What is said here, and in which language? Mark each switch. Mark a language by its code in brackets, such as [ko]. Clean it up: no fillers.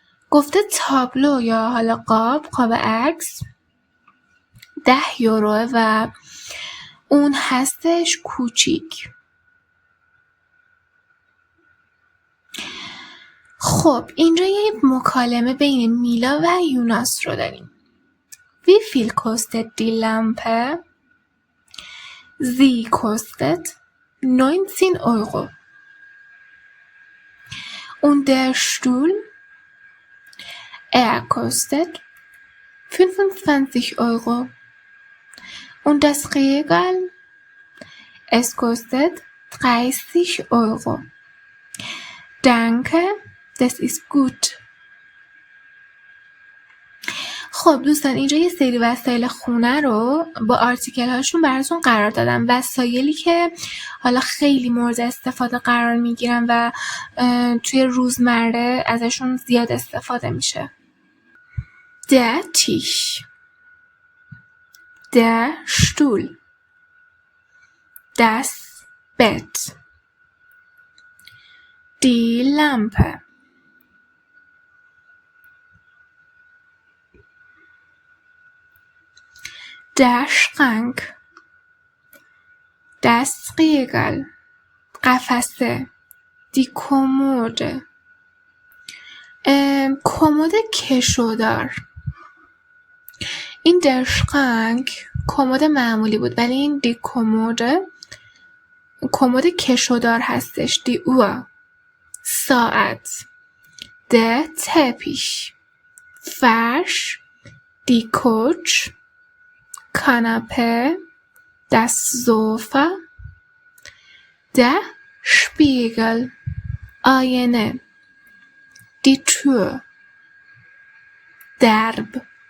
[fa] گفته تابلو یا حالا قاب عکس 10 یوروه و اون هستش کوچیک. خب اینجا یه مکالمه بین میلا و یوناس رو داریم. [de] Wie viel kostet die Lampe? Sie kostet 19 Euro. Und der Stuhl? Er kostet 25 Euro. Und das Regal? Es kostet 30 Euro. Danke, das ist gut. [fa] خب دوستان اینجا یه سری وسایل خونه رو با آرتیکل هاشون براتون قرار دادم. وسایلی که حالا خیلی مورد استفاده قرار میگیرن و توی روزمره ازشون زیاد استفاده میشه. [de] Der Tisch, der Stuhl, das Bett, die Lampe, der Schrank, das Regal, قفسه، die Kommode، کمد کشودار. [fa] این der Schrank کمد معمولی بود ولی این die Kommode کمد کشودار هستش. [de] die Uhr ساعت، der Teppich فرش، die Couch کاناپه، das Sofa، der Spiegel آینه، die Tür درب،